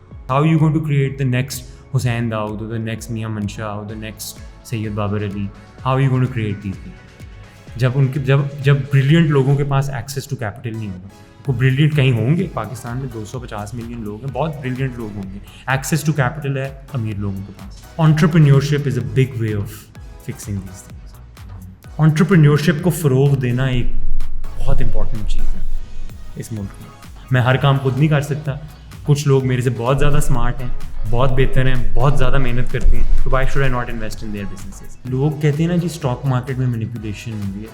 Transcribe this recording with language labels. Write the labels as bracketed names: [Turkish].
[English] How you going to create the next Hussain Dawood, the next Mian Mansha, the next Syed Babar Ali? How you going to create these people? [Urdu] جب brilliant لوگوں کے پاس access to capital نہیں ہوگا. وہ brilliant کہیں ہوں گے, پاکستان میں 250 ملین لوگ ہیں, بہت بریلینٹ لوگ ہوں گے. ایکسیس ٹو کیپٹل ہے امیر لوگوں کے پاس. [English] Entrepreneurship is a big way of fixing these things. [Urdu] Entrepreneurship کو فروغ دینا ایک بہت امپورٹنٹ چیز ہے اس ملک میں. میں ہر کام خود نہیں کر سکتا. کچھ لوگ میرے سے بہت زیادہ اسمارٹ ہیں, بہت بہتر ہیں, بہت زیادہ محنت کرتے ہیں. تو [English] Why should I not invest in their businesses? [Urdu] لوگ کہتے ہیں نا جی اسٹاک مارکیٹ میں مینیپولیشن ہوئی ہے.